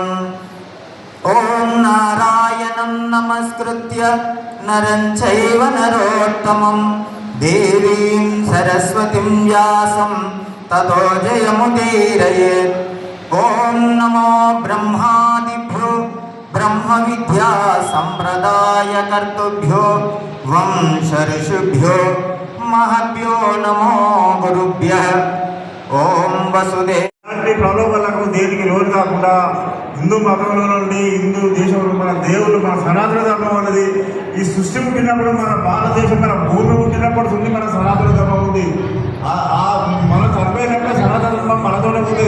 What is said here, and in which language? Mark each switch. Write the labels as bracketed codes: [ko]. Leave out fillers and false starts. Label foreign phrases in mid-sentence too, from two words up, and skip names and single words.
[sa] ओम नारायणं नमस्कृत्य नरं चैव नरोत्तमं देवीं सरस्वतीं व्यासं ततो जयमुदीरयेत्. ओम नमो ब्रह्मादिभ्यो ब्रह्मविद्या संप्रदायकर्तृभ्यो वंशऋषिभ्यो महभ्यो नमो गुरुभ्यः. ओम वसुदेव [te] ప్రలోభాలకు దేనికి లోటు కాకుండా హిందూ మతంలో నుండి హిందూ దేశంలో మన దేవుళ్ళు మన సనాతన ధర్మం అన్నది ఈ సృష్టి పుట్టినప్పుడు మన భారతదేశం మన భూమి పుట్టినప్పుడు ఉంది మన సనాతన ధర్మం ఉంది. మన చనిపోయినప్పుడు సనాతన ధర్మం మనతోనే ఉంది.